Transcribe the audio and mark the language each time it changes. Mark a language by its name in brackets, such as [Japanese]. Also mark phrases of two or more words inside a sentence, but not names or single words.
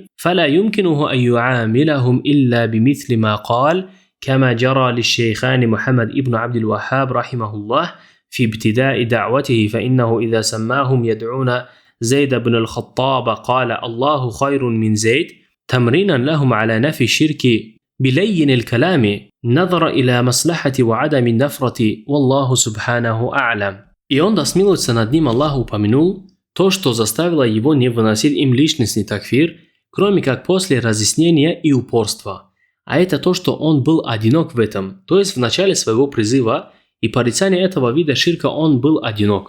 [Arabic] فلا يمكنه أن يعاملهم إلا بمثل ما قال كما جرى للشيخان محمد ابن عبد الوهاب رحمه الله في ابتداء دعوته فإنه إذا سماهم يدعون زيد بن الخطاب قال الله خير من زيد تمرينا لهم على نفي الشرك بلين الكلام نظر إلى مصلحة وعدم النفرة والله سبحانه أعلم. [Russian] И он, да смилуется над ним, Аллах упомянул то, что заставило его не выносить им личностный такфир, кроме как после разъяснения и упорства. А это то, что он был одинок в этом, то есть в начале своего призыва и порицания этого вида ширка он был одинок.